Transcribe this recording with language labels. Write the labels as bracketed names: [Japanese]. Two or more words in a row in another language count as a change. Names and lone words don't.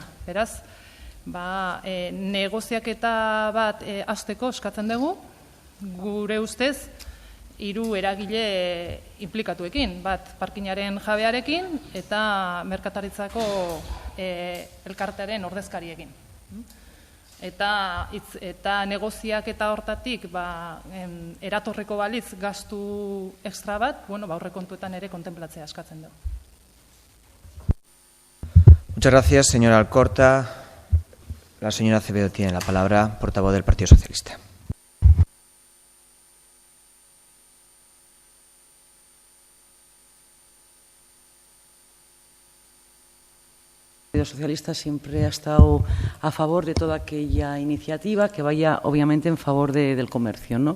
[Basque] Beraz, negoziaketa bat hasteko eskatzen dugu, gure ustez, 3 eragile implikatuekin, bat parkinaren jabearekin eta merkataritzako elkartearen ordezkariekin. Eta negoziaketa hortatik eratorreko balitz gastu extra bat, aurrekontuetan ere kontemplatzea eskatzen dugu. [Spanish] Muchas gracias, señora Alcorta. La señora Acevedo tiene la palabra, portavoz del Partido Socialista. El Partido Socialista siempre ha estado a favor de toda aquella iniciativa que vaya, obviamente, en favor del comercio, ¿no?